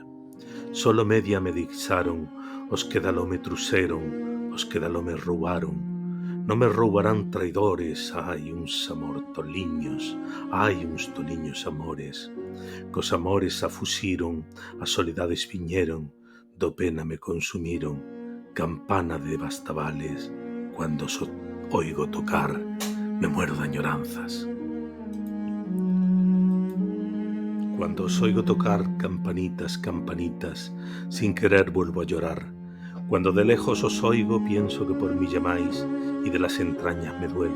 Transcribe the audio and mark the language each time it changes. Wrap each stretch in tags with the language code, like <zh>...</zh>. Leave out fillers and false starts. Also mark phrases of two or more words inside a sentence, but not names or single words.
<gl>Solo media me dixaron, os que dalo me truxeron, os que dalo me roubaron. Non me roubarán traidores, ai, uns amor toliños, ai, uns toliños amores. Cos amores afuxiron, as soledades viñeron, do pena me consumiron, campana de Bastavales,</gl> <es>cuando os oigo tocar, me muero de añoranzas. Cuando os oigo tocar campanitas, campanitas, sin querer vuelvo a llorar. Cuando de lejos os oigo pienso que por mí llamáis y de las entrañas me duelo.</es>